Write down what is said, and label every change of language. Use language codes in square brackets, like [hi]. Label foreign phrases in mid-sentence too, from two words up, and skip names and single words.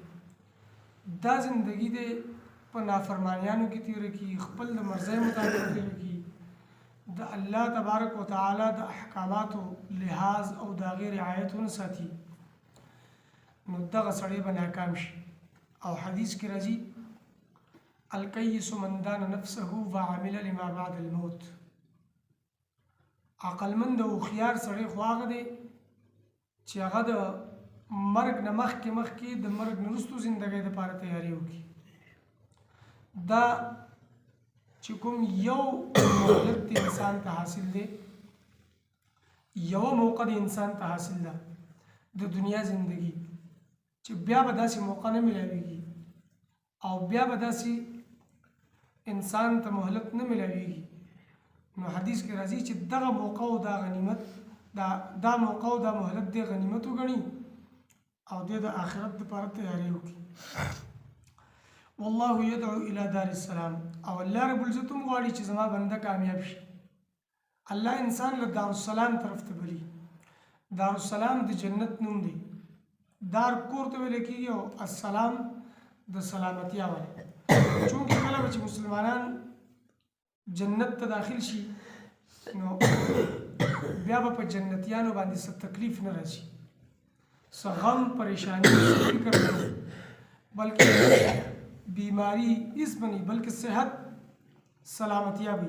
[ps] دا زندگی دی په نافرمانیانو کې تیر کی، خپل د مرضی مطابق تیر کی، د الله [ar] تبارک وتعالى [ps] د احکاماتو لحاظ او د غیر رعایتونه ساتي، نو دغه سړی به ناکام شي. او حدیث کې راځي [ar] الکیس من دان نفسه وعمل لما بعد الموت. [ps] عقلمند او خيار سړی خو هغه دی چې هغه د مرګ نه مخکې د مرګ نه وروسته زندګۍ لپاره تیاری وکړي. دا چې کوم یو مهلت انسان ته حاصل دی، یو موقع د انسان ته حاصل ده د دنیا زندگی، چې بیا به داسې موقع نه ملاویږي او بیا به داسې انسان ته مهلت نه ملاویږي. نو حدیث کې راځي چې دغه موقع او دا غنیمت دا موقع او دا مهلت دی غنیمت وګڼي او د آخرت لپاره تیاری وکړي. [ar] والله يدعو الى دار السلام. [ps] او الله [ar] رب العزت [ps] غواړي چې زما بنده کامیاب شي. الله انسان له دار السلام طرف ته بلی. دار السلام د جنت نوم دی. دار کور ته ویل کېږي او السلام د سلامتیا وایي. چونکه کله چې مسلمانان جنت ته داخل شي نو بیا به په جنتیانو باندې څه تکلیف نه راځي، څه غم پریشانی فکر نه، بلکې بیماری هیڅ بنی، بلکې صحت سلامتیا وي.